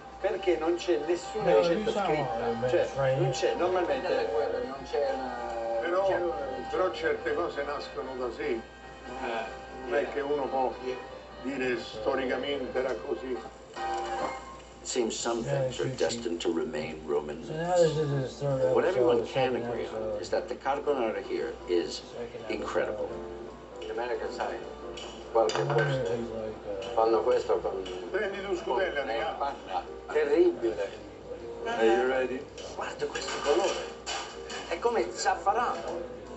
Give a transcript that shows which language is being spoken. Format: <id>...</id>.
<it>Perché non c'è nessuna ricetta scritta, cioè non c'è, normalmente non c'è una... Però certe cose nascono da sé, non è che uno può dire storicamente era così.</it> <en>It seems some things are destined to remain Roman myths. What everyone can agree on is that the carbonara here is incredible.</en> <it>In America, sai, qualche posto fanno questo con... Prendi tu scudella, panna. Terribile.</it> <en>Are you ready?</en> <it>Guarda questo colore, è come zafferano.</it>